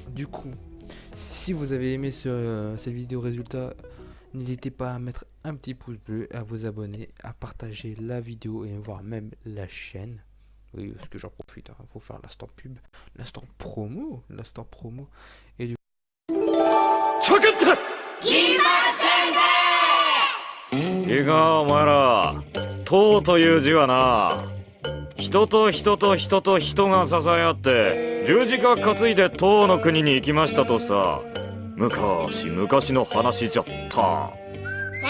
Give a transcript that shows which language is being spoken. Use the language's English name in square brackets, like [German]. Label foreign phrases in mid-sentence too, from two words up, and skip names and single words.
[French] Du coup si vous avez aimé cette vidéo résultat, n'hésitez pas à mettre un petit pouce bleu, à vous abonner, à partager la vidéo et voir même la chaîne. Oui, parce que j'en profite, il faut faire l'instant pub, l'instant promo. Et du coup... [Japanese] いいかお前ら、党という字はな、人と人と人と人が支え合って十字架担いで党の国に行きましたとさ、 昔々の話じゃった。